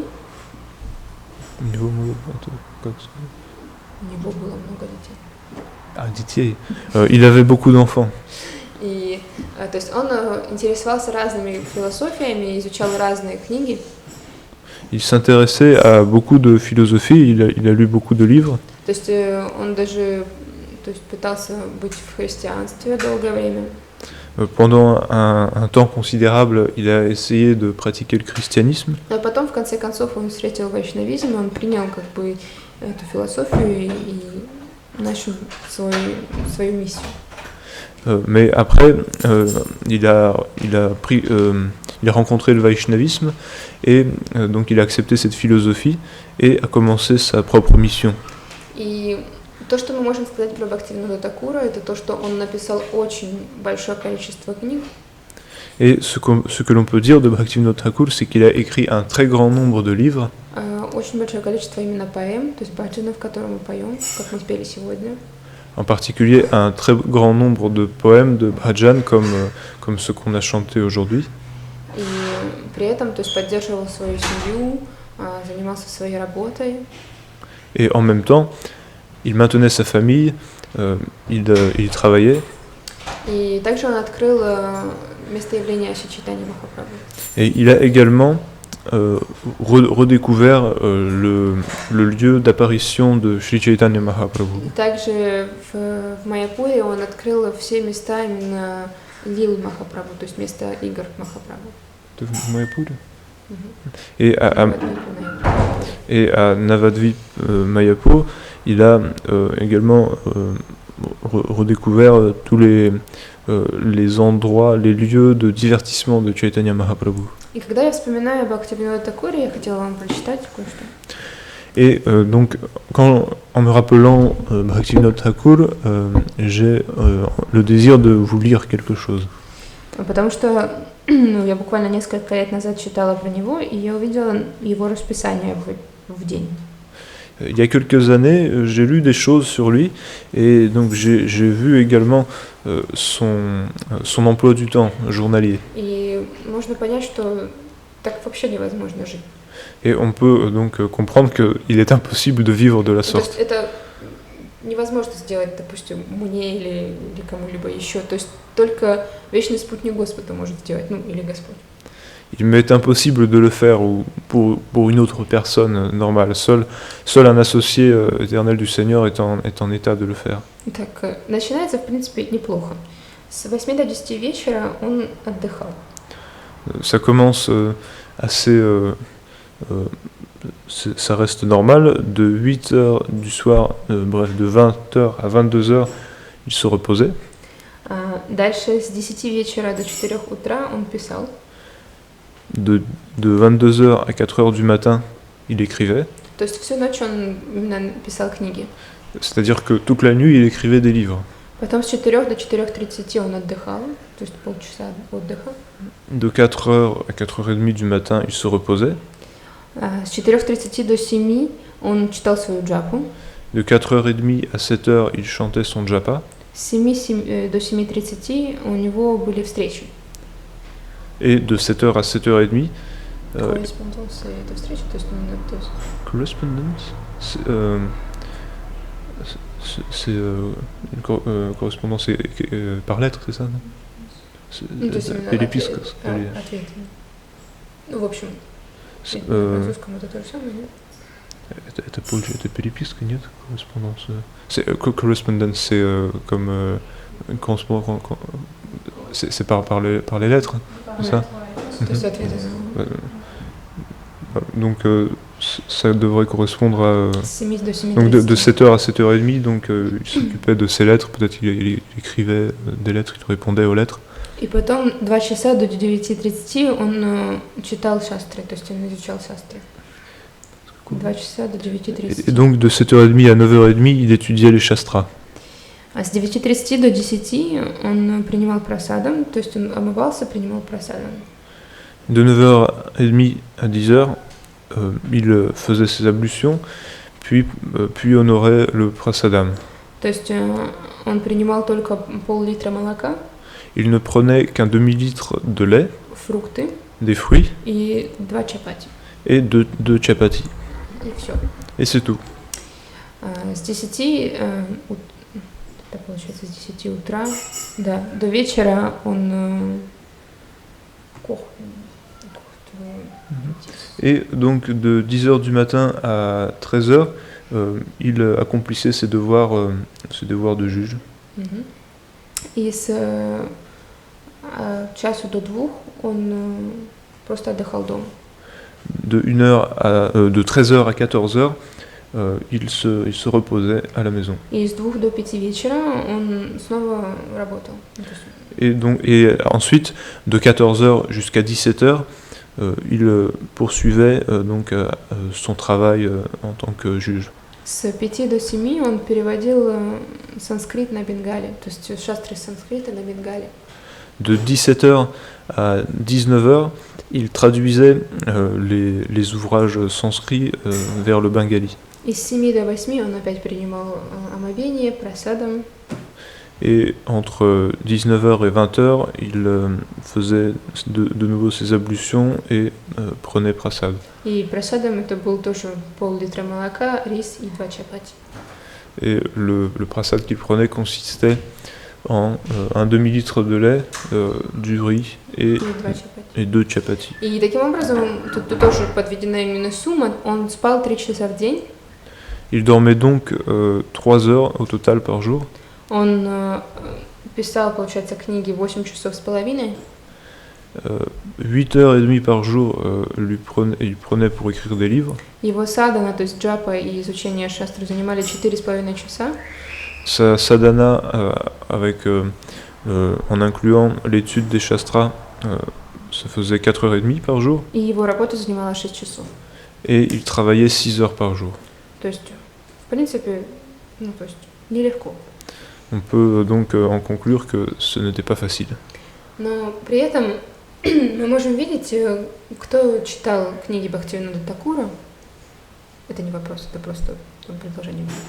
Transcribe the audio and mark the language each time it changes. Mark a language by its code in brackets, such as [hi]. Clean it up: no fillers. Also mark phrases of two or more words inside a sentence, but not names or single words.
[ru] У него как сказать? У него было много детей. Ah, детей. [fr] Il avait beaucoup d'enfants. [ru] И, то есть он интересовался разными философиями, изучал разные книги. [fr] Il s'intéressait à beaucoup de philosophie, il a lu beaucoup de livres. [ru] То есть он даже пытался быть в христианстве долгое время. [fr] Pendant un temps considérable, il a essayé de pratiquer le christianisme. [ru] Но потом, в конце концов, он встретил вайшнавизм, он принял как бы эту философию и начал свою миссию. [fr] Mais après, il a rencontré le vaishnavisme et donc il a accepté cette philosophie et a commencé sa propre mission. [ru] И то, что мы можем сказать про Бхактивинода Такура, это то, что он написал очень большое количество книг. [fr] Et ce que l'on peut dire de Bhaktivinoda Thakur, c'est qu'il a écrit un très grand nombre de livres. [ru] Очень большое количество именно поэм, то есть баджанов, которые мы поем, как мы спели сегодня. [fr] En particulier un très grand nombre de poèmes de bhajan comme ceux qu'on a chantés aujourd'hui. [ru] И при этом, то есть поддерживал свою семью, занимался своей работой. [fr] Et en même temps, il maintenait sa famille, il travaillait. [ru] И также он открыл место явления Шри Чайтанья Махапрабху. [fr] Et il a également redécouvert le lieu d'apparition de Shri Chaitanya Mahaprabhu. [ru] И также в Майяпуре он открыл все места именно Лил Махапрабху, то есть место игр Махапрабху. [fr] De Mayapur. Et à Navadvip Mayapur, il a également redécouvert tous les endroits, les lieux de divertissement de Chaitanya Mahaprabhu. [ru] И когда я вспоминаю об Бхактивинода Такуре, я хотела вам прочитать кое-что. [fr] Et donc, en me rappelant Bhaktivinoda Thakur, j'ai le désir de vous lire quelque chose. [ru] Потому что я буквально несколько лет назад читала про него, и я увидела его расписание в день. [fr] Il y a quelques années, j'ai lu des choses sur lui, et donc j'ai vu également son emploi du temps journalier. [ru] И можно понять, что так вообще невозможно жить. [fr] Et on peut donc comprendre qu'il est impossible de vivre de la [ru] То есть [fr] sorte. [ru] это невозможно сделать, допустим, мне или кому-либо еще. То есть только вечный спутник Господа может сделать, ну или Господь. [fr] Il m'est impossible de le faire ou pour une autre personne normale. Seul un associé éternel du Seigneur est en état de le faire. [ru] Так, начинается, в принципе, неплохо. С 8 до 10 вечера он отдыхал. [fr] Ça commence assez... ça reste normal. De 8h du soir, bref, de 20h à 22h, il se reposait. [ru] Дальше с 10 вечера до 4 утра он писал. [fr] De 22h à 4h du matin, il écrivait. [ru] То есть всю ночь он именно писал книги. [fr] C'est-à-dire que toute la nuit, il écrivait des livres. [ru] Потом с 4 до 4:30 он отдыхал, то есть полчаса отдыха. [fr] De 4h à 4h30 du matin, il se reposait. [ru] С 4:30 до 7 он читал свою джапу. [fr] De 4h30 à 7h, il chantait son japa. [ru] С 7 до 7:30 у него были встречи. [fr] Et de 7h à 7h30... [ru] Корреспонденс это встреча, то есть... [fr] Correspondence, c'est une correspondance par lettre, c'est ça, non? [ru] Переписка. Ответы. Ну, в общем, на французском это то же самое, нет? Это переписка, нет? [fr] Correspondance. Correspondence, c'est comme correspondance. C'est par les lettres, c'est ça? [ru] То есть ответы. [fr] Donc ça devrait correspondre à... Donc de 7h à 7h30, donc il s'occupait de ses lettres, peut-être il écrivait des lettres, il répondait aux lettres. [ru] И потом 2 часа до 9:30 он читал шастры, то есть он изучал шастры. 2 часа до 9:30. [fr] Et donc de 7h30 à 9h30, il étudiait les shastras. [ru] А с 9:30 до 10 он принимал прасадам, то есть он омывался, принимал прасадам. [fr] De 9h30 à 10h, il faisait ses ablutions, puis honorait le prasadam. [ru] То есть он принимал только пол-литра молока. [fr] Il ne prenait qu'un demi-litre de lait, [ru] Фрукты. [fr] des fruits [ru] и 2 чапати. [fr] et deux chapati. [ru] И все. [fr] Et c'est tout. [ru] С 10, это получается с 10 утра, да, до вечера он [fr] Et donc de 10h du matin à 13h, il accomplissait ses devoirs de juge. [ru] И с часу до 2 он просто отдыхал дома. [fr] De 13h à 14h, il se reposait à la maison. [ru] И с 2 до 5 вечера он снова работал. [fr] Et ensuite, de 14h jusqu'à 17h, il poursuivait donc son travail en tant que juge. [ru] С 5 до 7 он переводил санскрит на бенгале, то есть шастры санскрита на бенгале. [fr] De 17h à 19h, il traduisait les ouvrages sanskrits vers le bengali. [ru] И с 7 до 8 он опять принимал омовение, прасадам. [fr] Et entre 19h et 20h, il faisait de nouveau ses ablutions et prenait prasad. [ru] И прасадам это был тоже пол-литра молока, рис и 2 чапати. [fr] Et le prasad qu'il prenait consistait en un demi-litre de lait, du riz et 2 chapati. [ru] И таким образом, тут тоже подведена именно сумма, он спал 3 часа в день. [fr] Il dormait donc 3 heures au total par jour. [ru] Он писал, получается, книги 8 часов с половиной. [fr] 8h30 par jour, il prenait pour écrire des livres. [ru] Его садана, то есть джапа и изучение шастры занимали 4,5 часа. [fr] Sa sadhana, en incluant l'étude des shastras, ça faisait 4h30 par jour. [ru] И его работа занимала 6 часов. [fr] Et il travaillait 6 heures par jour. [ru] То есть, в принципе, то есть, нелегко. [fr] On peut donc en conclure que ce n'était pas facile. [ru] Но при этом мы можем видеть, кто читал книги Бхактивинода Такура. Это не вопрос, это просто предложение.